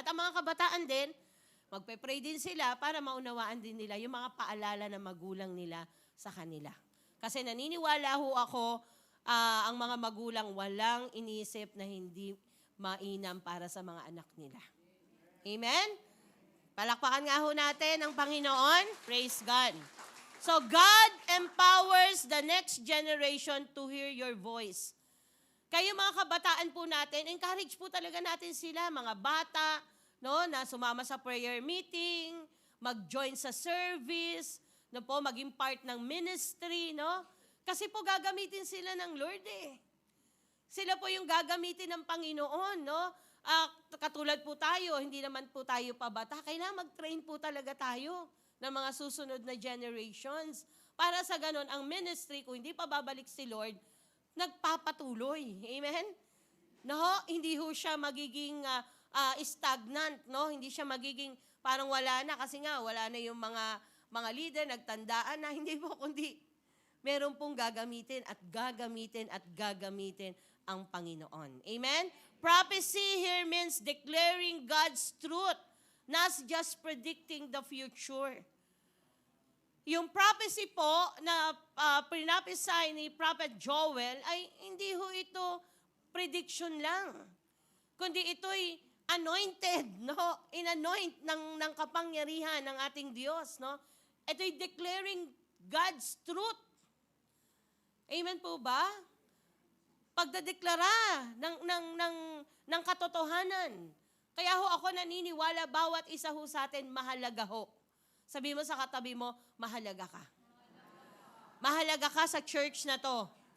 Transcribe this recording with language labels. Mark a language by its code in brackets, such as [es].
[tl] At ang mga kabataan din, magpe-pray din sila para maunawaan din nila yung mga paalala ng magulang nila sa kanila. Kasi naniniwala ho ako, ang mga magulang walang iniisip na hindi mainam para sa mga anak nila. Amen? Palakpakan nga ho natin ang Panginoon. [en] Praise God. So God empowers the next generation to hear your voice. [tl] Kayo mga kabataan po natin, encourage po talaga natin sila, mga bata, no, na sumama sa prayer meeting, mag-join sa service, no po, maging part ng ministry, no? Kasi po gagamitin sila ng Lord eh. Sila po yung gagamitin ng Panginoon, no? Katulad po tayo, hindi naman po tayo pabata, kailangan mag-train po talaga tayo ng mga susunod na generations. Para sa ganon, ang ministry, kung hindi pa babalik si Lord, nagpapatuloy. Amen? No, hindi ho siya magiging stagnant, no? Hindi siya magiging parang wala na kasi nga wala na yung mga leader, nagtandaan na, hindi po, kundi meron pong gagamitin at gagamitin at gagamitin ang Panginoon. Amen? [en] Prophecy here means declaring God's truth, not just predicting the future. [tl] Yung prophecy po na pinapisay ni Prophet Joel ay hindi ho ito prediction lang, kundi ito'y anointed, no? In-anoint ng kapangyarihan ng ating Diyos, no? [en] Ito'y declaring God's truth. [tl] Amen po ba? Pagdadeklara ng katotohanan. Kaya ho ako naniniwala, bawat isa ho sa atin mahalaga ho. Sabi mo sa katabi mo, mahalaga ka. Mahalaga ka sa church na to.